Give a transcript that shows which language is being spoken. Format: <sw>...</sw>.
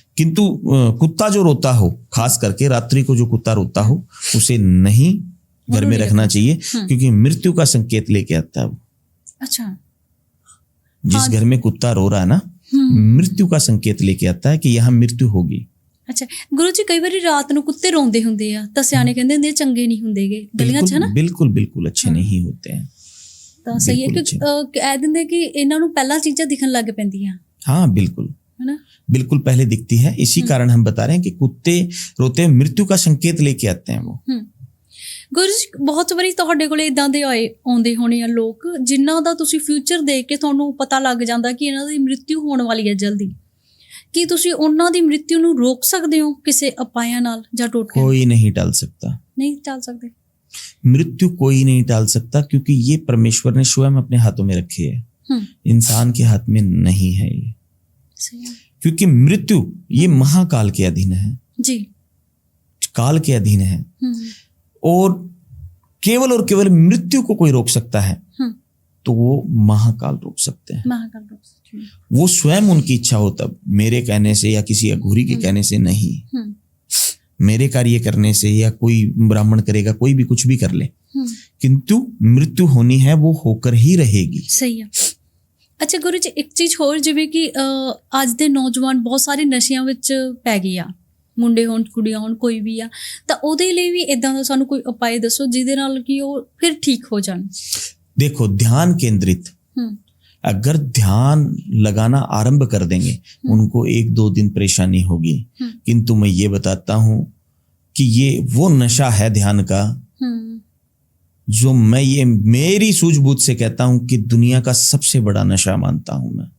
<hi>किंतु कुत्ता जो रोता हो, खास करके रात्रि को जो कुत्ता रोता हो, उसे नहीं घर में रखना चाहिए, क्योंकि मृत्यु का संकेत लेके आता है वो। अच्छा, जिस घर में कुत्ता रो रहा है ना, मृत्यु का संकेत लेके आता है कि यहाँ मृत्यु होगी। अच्छा गुरु जी, कई बार रात</hi> <pa>ਨੂੰ ਕੁੱਤੇ ਰੋਂਦੇ ਹੁੰਦੇ ਆ ਤਾਂ ਸਿਆਣੇ ਕਹਿੰਦੇ ਹੁੰਦੇ ਚੰਗੇ ਨਹੀਂ ਹੁੰਦੇਗੇ ਗਲੀਆਂ 'ਚ, ਹੈ ਨਾ? ਬਿਲਕੁਲ</pa> <hi>ਬਿਲकुल अच्छे नहीं होते हैं।</hi> <pa>ਤਾਂ ਸਹੀ ਹੈ ਕਿ ਕਹਿ ਦਿੰਦੇ ਕਿ ਇਹਨਾਂ ਨੂੰ ਪਹਿਲਾਂ ਚੀਜ਼ਾਂ ਦਿਖਣ ਲੱਗ ਪੈਂਦੀਆਂ।</pa> <hi>हाँ बिल्कुल, है ना, बिल्कुल पहले दिखती है। इसी कारण हम बता रहे हैं कि कुत्ते रोते मृत्यु का संकेत लेके आते हैं वो।</hi> <pa>ਗੁਰੂ ਜੀ, ਬਹੁਤ ਵਾਰੀ ਤੁਹਾਡੇ ਕੋਲੇ ਇਦਾਂ ਦੇ ਆਉਂਦੇ ਹੋਣੇ ਆ ਲੋਕ ਜਿਨ੍ਹਾਂ ਦਾ ਤੁਸੀਂ ਫਿਊਚਰ ਦੇਖ ਕੇ ਤੁਹਾਨੂੰ ਪਤਾ ਲੱਗ ਜਾਂਦਾ ਕਿ ਇਹਨਾਂ ਦੀ ਮ੍ਰਿਤਿੂ ਹੋਣ ਵਾਲੀ ਹੈ ਜਲਦੀ, ਕੀ ਤੁਸੀਂ ਉਹਨਾਂ ਦੀ ਮ੍ਰਿਤਿੂ ਨੂੰ ਰੋਕ ਸਕਦੇ ਹੋ ਕਿਸੇ ਉਪਾਇਆਂ ਨਾਲ ਜਾਂ ਟੋਟਕੇ?</pa> <hi>कोई नहीं टाल सकता। नहीं टाल सकते मृत्यु, कोई नहीं टाल सकता, क्योंकि ये परमेश्वर ने स्वयं अपने हाथों में रखी है, इंसान के हाथ में नहीं है ये। क्योंकि मृत्यु ये महाकाल के अधीन है जी, काल के अधीन है, और केवल मृत्यु को कोई रोक सकता है तो वो महाकाल रोक सकते हैं। महाकाल रोक सकते हैं, वो स्वयं उनकी इच्छा हो, तब मेरे कहने से या किसी अघोरी के कहने से नहीं, मेरे कार्य करने से या कोई ब्राह्मण करेगा, कोई भी कुछ भी कर ले, किंतु मृत्यु होनी है, वो होकर ही रहेगी। सही है। अच्छा गुरु जी, एक चीज</hi> <pa>होर, जिवें कि ਅੱਜ ਦੇ ਨੌਜਵਾਨ ਬਹੁਤ ਸਾਰੇ ਨਸ਼ਿਆਂ ਵਿੱਚ ਪੈ ਗਏ ਆ, ਮੁੰਡੇ ਹੋਣ ਕੁੜੀਆਂ ਹੋਣ ਕੋਈ ਵੀ ਆ, ਤਾਂ ਉਹਦੇ ਲਈ ਵੀ ਇਦਾਂ ਦਾ ਸਾਨੂੰ ਕੋਈ ਉਪਾਅ ਦੱਸੋ ਜਿਹਦੇ ਨਾਲ ਕਿ ਉਹ ਫਿਰ</pa> <hi>ठीक हो जान। देखो, ध्यान केंद्रित अगर ध्यान लगाना आरंभ कर देंगे उनको 1-2 दिन परेशानी होगी, किंतु मैं ये बताता हूं कि ये वो नशा है ध्यान का जो मैं ये मेरी सूझबूझ से कहता हूं कि दुनिया का सबसे बड़ा नशा मानता हूं मैं।</hi>